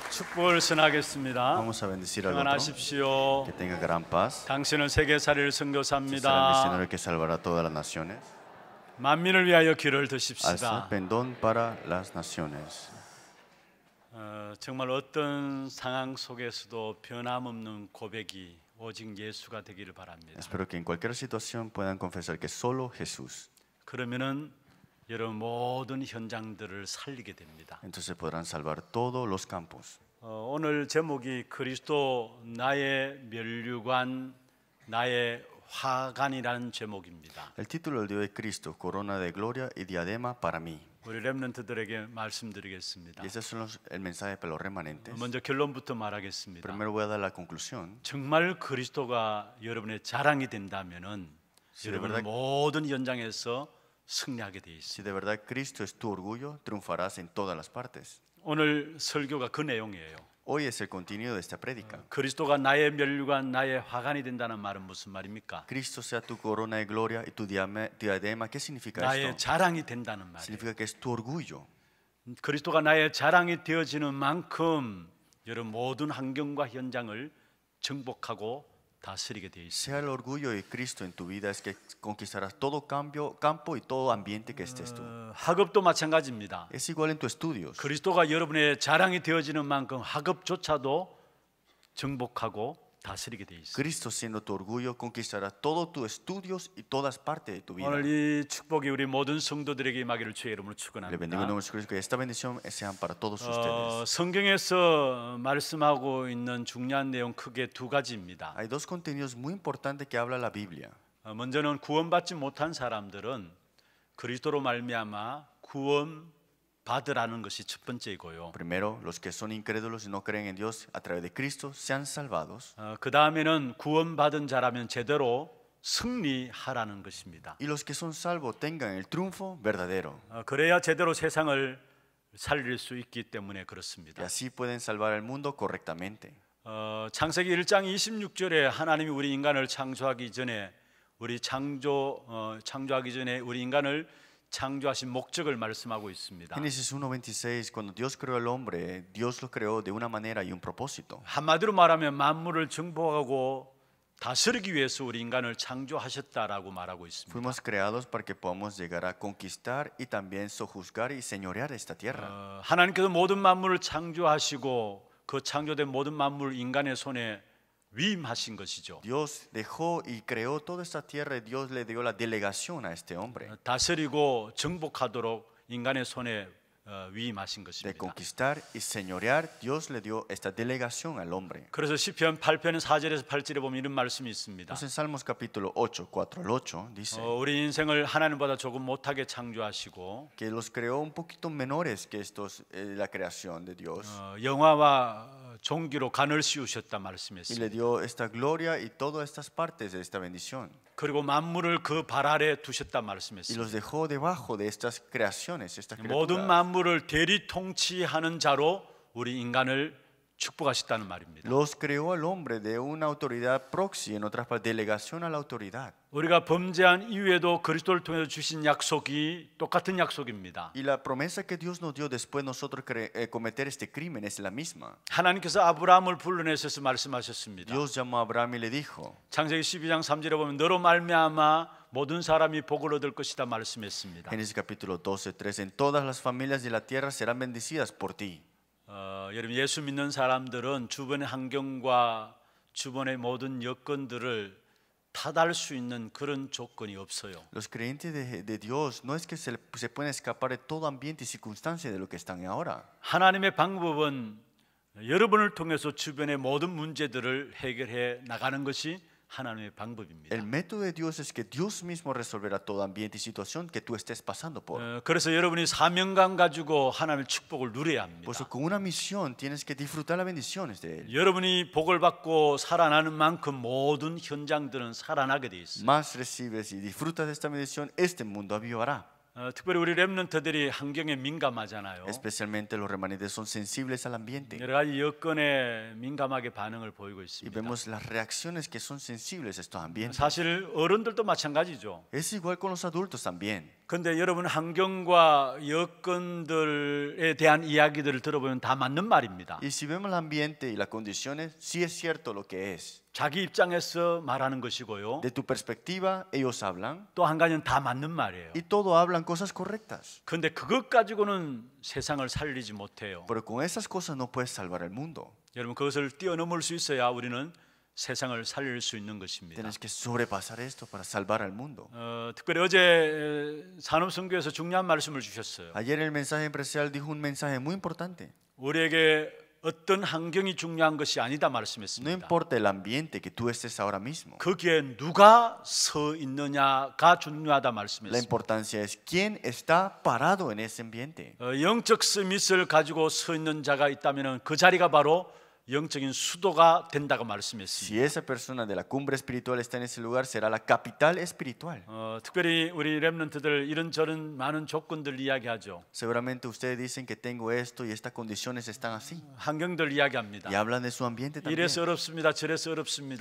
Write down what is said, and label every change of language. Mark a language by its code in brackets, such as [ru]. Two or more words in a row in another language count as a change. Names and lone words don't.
[ko] 축복을 전하겠습니다. [es] Vamos a bendecir al otro. [ko] 평안하십시오. [es] Que tenga gran paz. [ko] 당신은 세계살이를 [es] Será el [ko] 선교사입니다. [es] misionero que salvará a todas las naciones. [ko] 만민을 위하여 길을 [es] Alza [ko] 드십시다. [es] pendón para las naciones. [ko] 정말 어떤 상황 속에서도 변함없는 고백이 오직 예수가 되기를 바랍니다. [es] Espero que en cualquier situación puedan confesar que solo Jesús. [ko] 그러면은 여러분 모든 현장들을 살리게 됩니다. [es] Entonces podrán salvar todos los campos. [ko] 오늘 제목이 그리스도 나의 면류관 나의 화관이라는 제목입니다. [es] El título del Dios de Cristo, corona de gloria y diadema para mí. [ko] 우리 렘넌트들에게 말씀드리겠습니다. [es] Y ese es el mensaje para los remanentes. [ko] 먼저 결론부터 말하겠습니다. [es] Primero voy a dar la conclusión. [ko] 정말 그리스도가 여러분의 자랑이 된다면은 여러분은 모든 현장에서 승리하게 돼 있습니다. [es] Si de verdad Cristo es tu orgullo, triunfarás en todas las partes. [ko] 오늘 설교가 그 내용이에요. [es] Hoy es el contenido de esta prédica. [ko] 그리스도가 나의 면류관, 나의 화관이 된다는 말은 무슨 말입니까? [es] Cristo sea tu corona de gloria y tu diadema. ¿Qué significa [ko] 나의 [es] esto? [ko] 자랑이 된다는 말이에요. [es] Significa que es tu orgullo. [ko] 그리스도가 나의 자랑이 되어지는 만큼 여러분 모든 환경과 현장을 정복하고 다스리게 돼 있습니다. [es] Sea el orgullo de Cristo en tu vida es que conquistarás todo campo y todo ambiente que estés tú. [ko] 학업도 마찬가지입니다. [es] Es igual en tus estudios. [ko] 그리스도가 여러분의 자랑이 되어지는 만큼 학업조차도 정복하고 다스리게 돼 있습니다. [es] Cristo siendo tu orgullo conquistará todos tus estudios y todas partes de tu vida. [ko] 오늘 이 축복이 우리 모든 성도들에게 임하기를 주의 이름으로 [es] Le bendigo en [ko] 축원합니다. [es] nombre de Cristo que esta bendición sean para todos ustedes. [ko] 성경에서 말씀하고 있는 중요한 내용 크게 두 가지입니다. [es] Hay dos contenidos muy importantes que habla la Biblia. [ko] 먼저는 구원받지 못한 사람들은 그리스도로 말미암아 구원 받으라는 것이 첫 번째이고요. [es] Primero, los que son incrédulos y no creen en Dios a través de Cristo sean salvados. [ko] 그 다음에는 구원받은 자라면 제대로 승리하라는 것입니다. [es] Y los que son salvos tengan el triunfo verdadero. [ko] 그래야 제대로 세상을 살릴 수 있기 때문에 [es] Y [ko] 그렇습니다. [es] así pueden salvar al mundo correctamente. [ko] 창세기 1장 26절에 하나님이 우리 인간을 창조하기 전에 창조하기 전에 우리 인간을 창조하신 목적을 말씀하고 있습니다. [es] Génesis 1:26, cuando Dios creó al hombre, Dios lo creó de una manera y un propósito. [ko] 한마디로 말하면 만물을 정복하고 다스리기 위해서 우리 인간을 창조하셨다라고 말하고 있습니다. [es] Fuimos creados para que podamos llegar a conquistar y también sojuzgar y señorear esta tierra. [ko] 하나님께서 모든 만물을 창조하시고 그 창조된 모든 만물 인간의 손에 위임하신 것이죠. [es] Dios dejó y creó toda esta tierra y Dios le dio la delegación a este hombre [ko] 다스리고 정복하도록 인간의 손에 위임하신 [es] de [ko] 것입니다. [es] conquistar y señorear. Dios le dio esta delegación al hombre. [ko] 그래서 시편 8편 4절에서 8절에 보면 이런 말씀이 있습니다. [es] Entonces en Salmos capítulo 8, 4 al 8 dice [ko] 우리 인생을 하나님보다 조금 못하게 창조하시고 [es] que los creó un poquito menores que estos, la creación de Dios. [ko] 영화와 종기로 간을 씌우셨다 [es] Y [ko] 말씀했습니다. [es] le dio esta gloria y todas estas partes de esta bendición. [ko] 그리고 만물을 그 발 아래 두셨다 [es] Y [ko] 말씀했습니다. [es] los dejó debajo de estas creaciones, estas [ko] 모든 [es] criaturas. [ko] 만물을 대리 통치하는 자로 우리 인간을 축복하셨다는 말입니다. [es] Los creó al hombre de una autoridad proxy, en otras palabras, delegación a la autoridad. [ko] 우리가 범죄한 이후에도 그리스도를 통해서 주신 약속이 똑같은 약속입니다. [es] Y la promesa que Dios nos dio después de nosotros cometer este crimen es la misma. [ko] 하나님께서 아브라함을 불러내셔서 말씀하셨습니다. [es] Dios llamó a Abraham y le dijo, [ko] 창세기 12장 3절에 보면 너로 말미암아 모든 사람이 복을 얻을 것이다 말씀했습니다. [es] Génesis capítulo 12, 3, en todas las familias de la tierra serán bendecidas por ti. [ko] 여러분 예수 믿는 사람들은 주변의 환경과 주변의 모든 여건들을 타달 수 있는 그런 조건이 없어요. [es] Los creyentes de Dios no es que se pueden escapar de todo ambiente y circunstancia de lo que están ahora. [ko] 하나님의 방법은 여러분을 통해서 주변의 모든 문제들을 해결해 나가는 것이 하나님의 방법입니다. [es] El método de Dios es que Dios mismo resolverá todo ambiente y situación que tú estés pasando por. [ko] 그래서 여러분이 사명감 가지고 하나님의 축복을 누려야 합니다. [es] Por eso con una misión tienes que disfrutar las bendiciones de Él. [ko] 여러분이 복을 받고 살아나는 만큼 모든 현장들은 살아나게 돼 있어요. [es] Más recibes y disfrutas de esta bendición, este mundo avivará. [ko] 특별히 우리 렘넌트들이 환경에 민감하잖아요. [es] Especialmente los remanentes son sensibles al ambiente. [ko] 여러 가지 여건에 민감하게 반응을 보이고 [es] Y [ko] 있습니다. [es] vemos las reacciones que son sensibles a estos ambientes. [ko] 사실 어른들도 마찬가지죠. [es] Es igual con los adultos también. [ko] 그런데 여러분 환경과 여건들에 대한 이야기들을 들어보면 다 맞는 말입니다. [es] Y si vemos el ambiente y las condiciones, sí es cierto lo que es. [ko] 자기 입장에서 말하는 것이고요. [es] De tu perspectiva, ellos hablan [ko] 또 한 가지는 다 맞는 말이에요. [es] y todos hablan cosas correctas. [ko] 그런데 그것 가지고는 세상을 살리지 못해요. [es] Pero con esas cosas no puedes salvar el mundo. [ko] 여러분 그것을 뛰어넘을 수 있어야 우리는 세상을 살릴 수 있는 것입니다. [es] Tienes que sobrepasar esto para salvar al mundo. [ko] 특별히 어제 산업선교에서 중요한 말씀을 주셨어요. [es] Ayer el mensaje empresarial dijo un mensaje muy importante. [ko] 우리에게 어떤 환경이 중요한 것이 아니다 [es] No [ko] 말씀했습니다. [es] importa el ambiente que tú estés ahora mismo. [ko] 거기에 누가 서 있느냐가 중요하다 [es] La [ko] 말씀했습니다. [es] importancia es quién está parado en ese ambiente. [ko] 영적 스밋을 가지고 서 있는 자가 있다면 그 자리가 바로 영적인 수도가 된다고 말씀했습니다. [es] Si esa persona de la cumbre espiritual está en ese lugar, será la capital espiritual. [ko] 특별히 우리 렘넌트들 이런저런 많은 조건들 이야기하죠. [es] Seguramente ustedes dicen que tengo esto y estas condiciones están así. [ko] 환경들 이야기합니다. [es] Y hablan de su ambiente también. [ko] 이래서 어렵습니다. 저래서 어렵습니다.